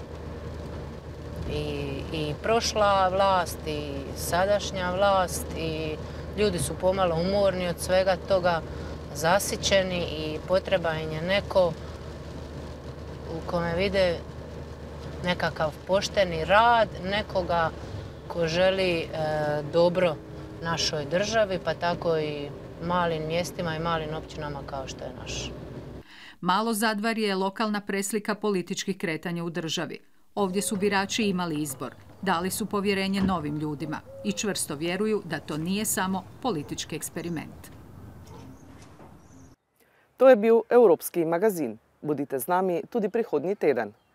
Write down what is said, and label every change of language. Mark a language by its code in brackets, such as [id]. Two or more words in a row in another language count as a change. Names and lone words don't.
[hr] I prošla vlast i sadašnja vlast i ljudi su pomalo umorni od svega toga, zasićeni i potreba im je neko u kome vide nekakav pošteni rad, nekoga ko želi dobro našoj državi, pa tako i malim mjestima i malim općinama kao što je naš. Malo Zadvarje je lokalna preslika političkih kretanja u državi. Ovdje su birači imali izbor. Dali su povjerenje novim ljudima i čvrsto vjeruju da to nije samo politički eksperiment. [sl] To je bil Evropski magazin. Budite z nami tudi prihodnji teden.